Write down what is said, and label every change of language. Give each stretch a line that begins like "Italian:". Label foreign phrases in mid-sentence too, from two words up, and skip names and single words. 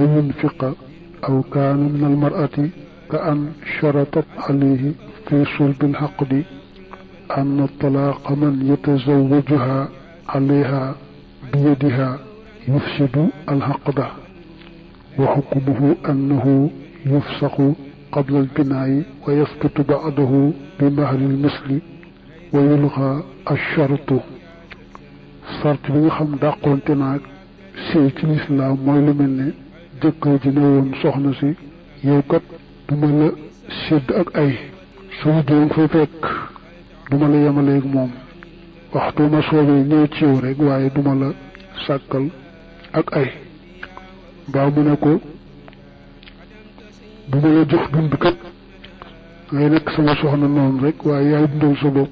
Arabic: ينفق، أو كان من المرأة كأن شرطت عليه في صلب العقد أن الطلاق من يتزوجها عليها بيدها يفسد العقد، وحكمه أنه يفسخ قبل البناء ويثبت بعده بمهر المثل ويلغى الشرط.
Wolof: sart bi nga xam dàqonte naag sëy ci lislaam mooy lu mel ne jëkkër ji ne woon soxna si yow kat duma la sédd ak ay suñu jóom fay fekk duma la yemaleeg moom waxtu ma soobee ñëw ci yow rek waaye duma la sàkkal ak ay mbaa mu ne ko duma la jox dund kat ngay nekk sama soxna noonu rek waaye yaay dundal sa bopp.